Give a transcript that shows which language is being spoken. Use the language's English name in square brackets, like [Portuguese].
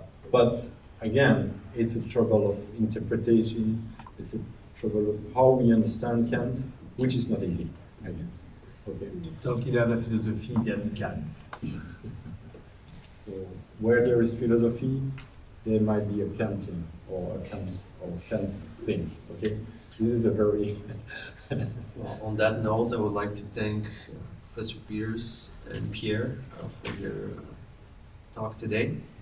[English] But again, it's a trouble of interpretation. It's a trouble of how we understand Kant, which is not easy. Again. Okay. [French] Tant qu'il a la philosophie, il y a du Kant. [English] So where there is philosophy, there might be a Kantian or a Kant's thing. Okay. This is a very Well, on that note, I would like to thank Professor Peeters and Pierre for their talk today.